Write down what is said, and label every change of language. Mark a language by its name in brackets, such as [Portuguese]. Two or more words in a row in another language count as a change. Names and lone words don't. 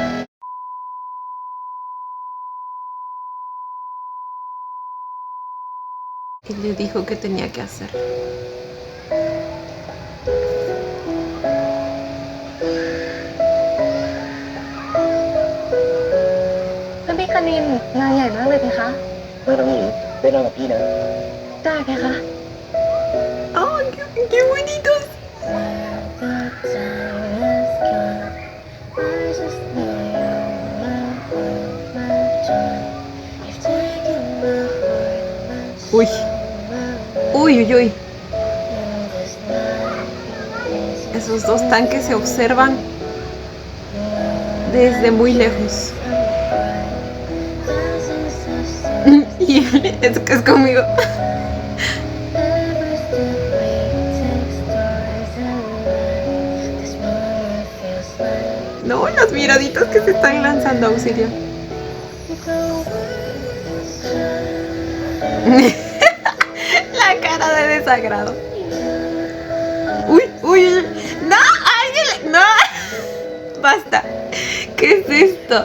[Spanish] Y le dijo qué tenía que hacer. [Thai] พี่คณินงานใหญ่มากเลยเพคะ ไม่ต้องหนีได้นอนกับพี่นะ ได้เพคะ [Spanish] ¡Oh, qué bonitos! Uy. Uy, uy, uy. Esos dos tanques se observan desde muy lejos. Y es que es conmigo. [English] Every step we take stars alive. This moment feels like [Spanish] No, las miraditas que se están lanzando, auxilio. La cara de desagrado. Uy, uy, uy. No, alguien. No. Basta. ¿Qué es esto?